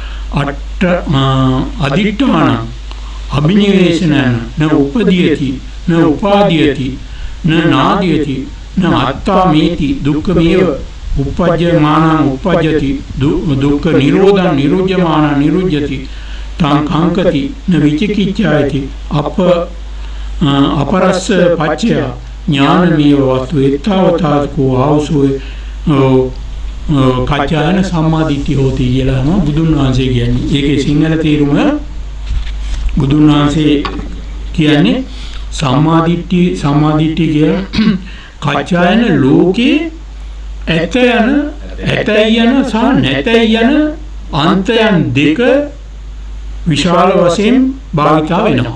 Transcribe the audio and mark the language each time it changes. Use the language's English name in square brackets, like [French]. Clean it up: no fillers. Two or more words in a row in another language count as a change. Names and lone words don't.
[Pali] අදිඨාන අබිනිවේෂනන න උපදීයති න උපාදීයති න නාදීයති න අත්තාමේති දුක්ඛමේව උපජ්ජමානං උපජ්ජති දුක්ඛ නිරෝධං නිරුජ්ජමානං නිරුජ්ජති තං කංකති න විචිකිච්ඡායති අපරස්ස පච්චය ඥානමේව වස්තු එත්තවතාකෝ ආවසෝ කච්චායන සම්මාදිට්ඨිය හොති [Sinhala] කියලා බුදුන් වහන්සේ කියන්නේ. ඒකේ සිංහල තේරුම බුදුන් වහන්සේ කියන්නේ සම්මාදිට්ඨිය කියන කච්චායන ලෝකේ ඇතයි යන සහ නැතයි යන අන්තයන් දෙක විශාල වශයෙන් භාවිතා වෙනවා.